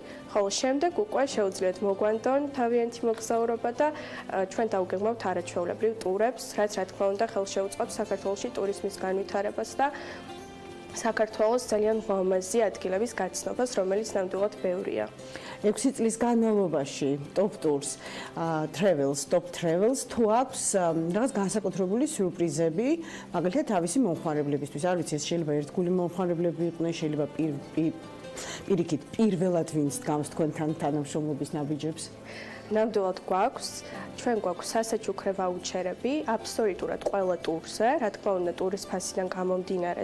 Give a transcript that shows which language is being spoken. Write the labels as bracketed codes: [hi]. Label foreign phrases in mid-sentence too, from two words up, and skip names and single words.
[ka] ხოლო შემდეგ უკვე შეუძლიათ მოგვანდონ თავიანთი მოგზაურობა და ჩვენ დავგეგმავთ არაჩვეულებრივ ტურებს, რაც რა თქმა უნდა ხელშეუწყობს საქართველოში ტურიზმის განვითარებას და საქართველოს ძალიან მომაზი ადგილების გაცნობას, რომელიც ნამდვილად ბევრია. 6 წლის განმავლობაში top tours, top travels თუ აქვს რაღაც განსაკუთრებული სიურპრიზები, მაგალითად თავისი მომხმარებლებისთვის. არ ვიცი, ეს შეიძლება ერთგული მომხმარებლები იყვნენ, შეიძლება პირიქით პირველად ვინც დგამს თქვენთან თანამშრომლობის ნაბიჯებს. ნამდვილად ჩვენ გვაქვს სასაჩუქრე ვაუჩერები აბსოლუტურად ყველა ტურზე, რა თქმა უნდა ტურის ფასიდან გამომდინარე